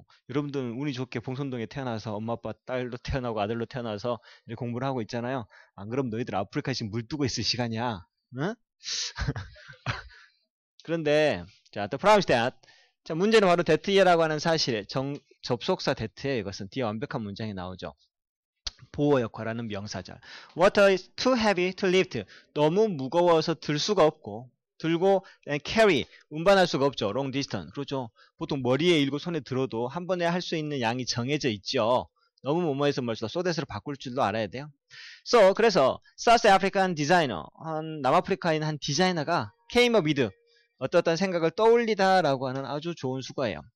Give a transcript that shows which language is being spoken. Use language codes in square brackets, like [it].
[ko] 여러분들은 운이 좋게 봉선동에 태어나서 엄마 아빠 딸로 태어나고 아들로 태어나서 공부를 하고 있잖아요. 안 그럼 너희들 아프리카에 지금 물 뜨고 있을 시간이야. 응? 그런데 자, [en] the problem is that [ko] 자, 문제는 바로 that ye라고 하는 사실에 접속사 that에 이것은 뒤에 완벽한 문장이 나오죠. 보호 역할하는 명사절. [en] Water is too heavy to lift. [ko] 너무 무거워서 들 수가 없고 들고 carry 운반할 수가 없죠. [en] long distance. [ko] 그렇죠. 보통 머리에 일고 손에 들어도 한 번에 할 수 있는 양이 정해져 있죠. 너무 뭐뭐해서 멀다 소댓으로 바꿀 줄도 알아야 돼요. 그래서 [en] South African designer [ko] 남아프리카인 한 디자이너가 [en] came up with [ko] 어떤 생각을 떠올리다라고 하는 아주 좋은 수거예요.